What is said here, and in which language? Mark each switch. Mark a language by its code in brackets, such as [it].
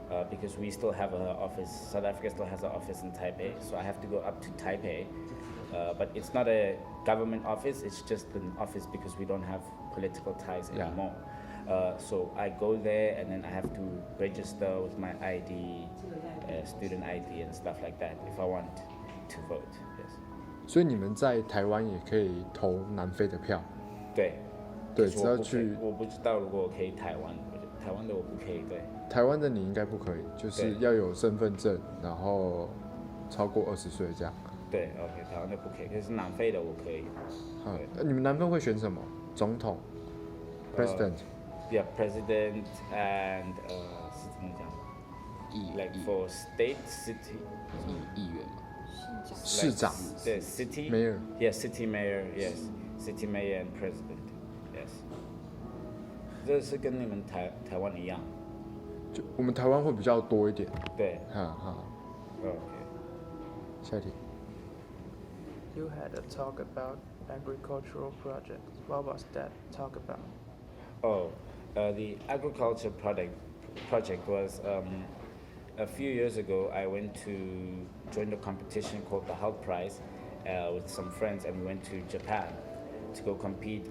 [en] Because we still have an office, South Africa still has an office in Taipei, so I have to go up to Taipei. But it's not a government office, it's just an office because we don't have political ties anymore. So I go there and then I have to register with my ID, student ID and stuff like that if I want to vote. Yes. [zh] 所以你们在台湾也可以投南非的票。对，只要去。我不知道如果我可以台湾的我不可以，对。台湾的你应该不可以，就是要有身份证，然后超过20岁这样。对 ，OK， 台湾的不可以，可是南非的我可以。你们南非会选什么？ [en] 总统 ，President。Yeah, President and [zh] 是怎么讲？ [en] Like for state, city. [zh] 议员嘛。市长。对 ，city. [en] Mayor. Yes, city mayor. Yes, city mayor and president. [zh] Yes. 这是跟你们台湾一样。就我们台湾会比较多一点。对。 OK。 下一题。 [en] You had a talk about agricultural projects. What was that talk about? Oh, the agriculture project was a few years ago. I went to join the competition called the Health Prize with some friends, and we went to Japan to go compete.